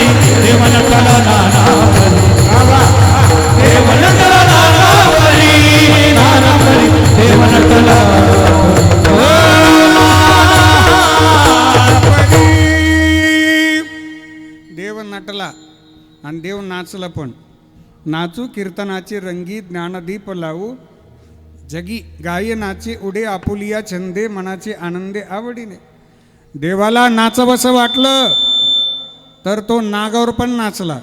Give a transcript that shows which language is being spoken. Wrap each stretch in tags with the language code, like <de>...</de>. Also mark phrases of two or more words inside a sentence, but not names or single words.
<mr>देव नटला नाना परी, देव नटला नाना परी, नाना परी. देव नटला परी. देव नटला आणि देव नाचला पण. नाचू कीर्तनाचे रंगी, ज्ञानदीप लावू जगी, गाये नाचे उडे आपुलिया छंदे, मनाचे आनंदे आवडीने. देवाला नाचवसं वाटलं तर तो नागावर पण नाचला.</mr>